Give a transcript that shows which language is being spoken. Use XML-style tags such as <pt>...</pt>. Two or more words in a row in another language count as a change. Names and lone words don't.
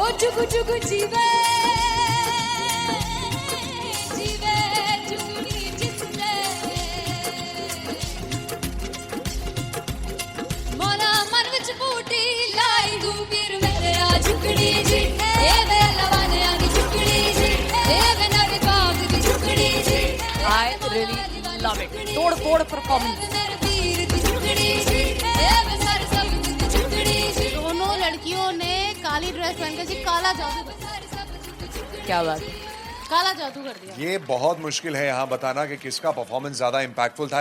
<pa>ਜੁਗੁ ਜੁਗੁ ਜੀਵੇ ਜੀਵੇ ਜੁਗਨੀ ਜਿਸਨੇ ਮੋਰਾ ਮਨ ਵਿਚ ਬੂਟੀ ਲਾਈ ਗੁਬੀਰ ਮੇਰੇ ਆ ਝੁਕੜੀ ਜੀ ਏ ਵੇ ਲਵਾਨੇ ਆ ਝੁਕੜੀ ਜੀ ਏ ਵੇ ਨਵੇ ਬਾਗ ਦੀ ਝੁਕੜੀ ਜੀ</pa> <en>I really love it.</en> <hi>तोड़ फोड़ परफॉर्मेंस। दोनों लड़कियों ने काली ड्रेस पहनकर जी काला जादू कर दिया। क्या बात है। काला जादू कर दिया। ये बहुत मुश्किल है यहाँ बताना कि किसका परफॉर्मेंस ज्यादा इंपैक्टफुल था।</hi>